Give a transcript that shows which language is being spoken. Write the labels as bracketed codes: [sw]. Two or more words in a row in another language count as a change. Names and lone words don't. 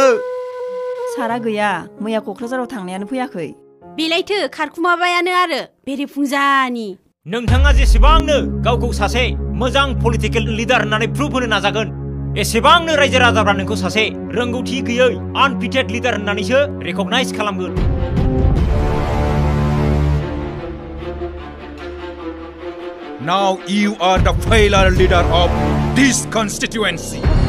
[brx] सारा गैया मैया क'क्राझाराव थांनायानो फैयाखै बेलायथो खारखुमाबायानो आरो बेरेफुंजानि नोंथाङा जेसेबांनो गावखौ सासे मोजां [en] political leader [brx] होननानै प्रुफ होनो नाजागोन एसेबांनो रायजो राजाफ्रा नोंखौ सासे रोंगौथि गैयै [en] unfitted leader [brx] होननानैसो रेकगनाइज खालामगोन [en] Now you are the Pwila leader of this constituency.